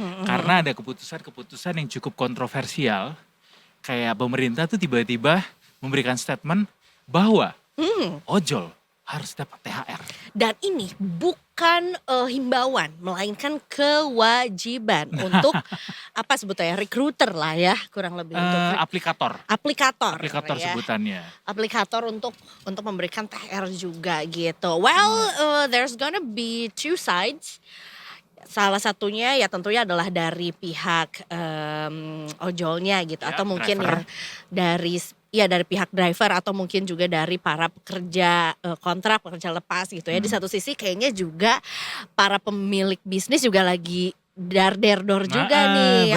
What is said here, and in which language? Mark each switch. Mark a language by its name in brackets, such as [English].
[Indonesian] Karena ada keputusan-keputusan yang cukup kontroversial. Kayak pemerintah tuh tiba-tiba memberikan statement bahwa ojol harus dapat THR. Dan ini bukan himbauan, melainkan kewajiban untuk apa sebutnya, recruiter lah ya, kurang lebih untuk Aplikator aplikator ya. sebutannya. Aplikator untuk memberikan THR juga gitu. [English] Well, there's gonna be two sides. [Indonesian] Salah satunya ya tentunya adalah dari pihak ojolnya gitu, Ya, atau mungkin driver. yang dari pihak driver, atau mungkin juga dari para pekerja kontrak, pekerja lepas gitu ya. Di satu sisi kayaknya juga para pemilik bisnis juga lagi dar-der-dor juga nih.